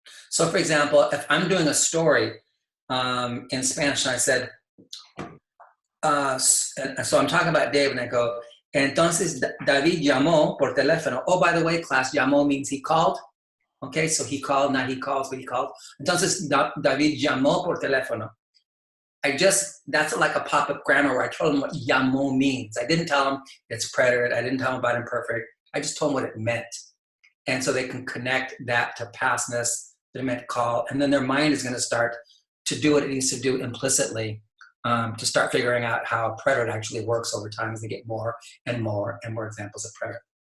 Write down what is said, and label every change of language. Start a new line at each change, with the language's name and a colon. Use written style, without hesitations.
English: So for example, if I'm doing a story in Spanish and I said, so I'm talking about Dave and I go,
Spanish: entonces David llamó por teléfono.
English: Oh, by the way, class, llamó means he called. Okay, so he called, not he calls, but he called.
Spanish: Entonces David llamó por teléfono.
English: That's like a pop-up grammar where I told him what llamó means. I didn't tell him it's predicate. I didn't tell him about imperfect. I just told him what it meant. And so they can connect that to pastness, that it meant call. And then their mind is going to start to do what it needs to do implicitly to start figuring out how a predicate actually works over time as they get more and more and more examples of predicate.